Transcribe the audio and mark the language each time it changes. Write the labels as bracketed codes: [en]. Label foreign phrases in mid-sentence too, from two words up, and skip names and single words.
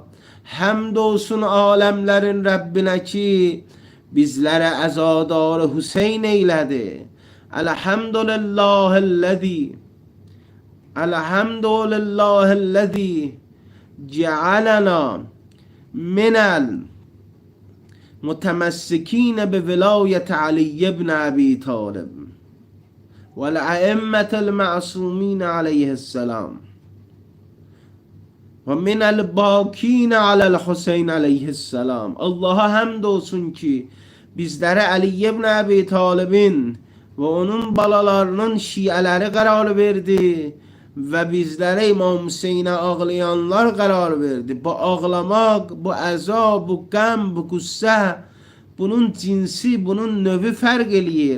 [az] Həmd olsun aləmlərin Rəbbinə ki, bizlərə əzadarı Hüseyn eylədi. [ar] الحمد لله الذي جعلنا من متمسكين بولاية علي بن أبي طالب والأئمة المعصومين عليه السلام ومن الباكين على الحسين عليه السلام. [az] Allah'a həmd olsun ki bizlərə Ali ibn Əbi Talibin və onun balalarının şiələri qərar verdi və bizlərə İmam Hüseynə ağlayanlar qərar verdi. Bu ağlamaq, bu əzab, bu qəm, bu qüssə, bunun cinsi, bunun növü fərq eləyir.